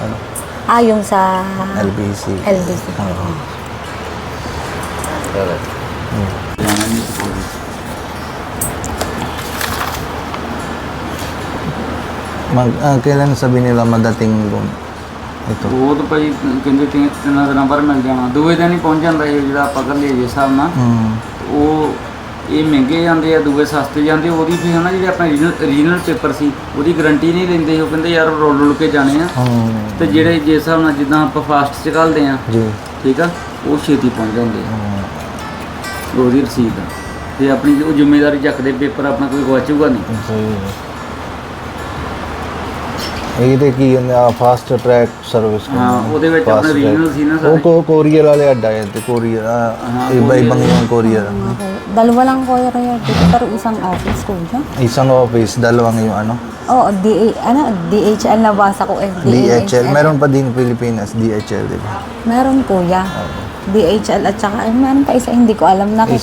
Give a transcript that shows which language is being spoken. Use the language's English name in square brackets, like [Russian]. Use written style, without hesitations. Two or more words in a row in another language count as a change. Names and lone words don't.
[Filipino] Yung sa LBC. Oo. Kailan sabi nila madating doon? Ito. [Punjabi] ਉਹ ਤਾਂ ਭਾਈ ਕਹਿੰਦੇ ਤਿੰਨਾਂ ਦਿਨਾਂ ਬਾਅਦ ਮਿਲ ਜਾਣਾ ਦੂਏ ਦਿਨ ਹੀ ਪਹੁੰਚ ਜਾਂਦਾ ਇਹ ਜਿਹੜਾ ਆਪਾਂ ਕਰ ਲਈਏ ਜਿਸ ਹਿਸਾਬ ਨਾਲ ਉਹ ਇਹ ਮਹਿੰਗੇ ਜਾਂਦੇ ਆ ਦੂਏ ਸਸਤੇ ਜਾਂਦੇ ਉਹਦੀ ਫਿਰ ਹਨਾ ਜਿਹੜੇ ਆਪਣੇ ਰੀਜਨਲ ਪੇਪਰ ਸੀ ਉਹਦੀ ਗਾਰੰਟੀ ਨਹੀਂ ਲੈਂਦੇ ਉਹ ਕਹਿੰਦੇ ਯਾਰ ਰੋਲ ਕੇ ਜਾਣੇ ਆ ਤੇ ਜਿਹੜੇ ਜਿਸ ਹਿਸਾਬ ਨਾਲ ਜਿੱਦਾਂ ਆਪਾਂ ਫਾਸਟ ਚ ਘੱਲਦੇ ਆ ਜੀ ਠੀਕ ਆ ਉਹ ਛੇਤੀ ਪਹੁੰਚ ਜਾਂਦੇ ਆ ਉਹਦੀ ਰਸੀਦ ਆ ਤੇ ਆਪਣੀ ਉਹ ਜ਼ਿੰਮੇਵਾਰੀ ਚੱਕਦੇ ਪੇਪਰ ਆਪਣਾ ਕੋਈ ਗਵਾਚੂਗਾ ਨਹੀਂ ਸਹੀ ਇਹਦੇ ਕੀ [English] fast track service [Punjabi] ਹਾਂ ਉਹਦੇ ਵਿੱਚ ਆਪਣਾ ਰੀਜਨਲ ਸੀ ਨਾ ਸਾਰੇ ਉਹ ਕੋਰੀਅਰ ਵਾਲੇ ਅੱਡਾ yan ਕੋਰੀਅਰ [Filipino] iba-ibang yung courier Dalawa lang kuya dito, pero isang office kuya. isang office dalawang yung Oo, DHL nabasa ko eh. DHL meron pa din Pilipinas DHL di ba Meron kuya. DHL at saka meron pa isa hindi ko alam na.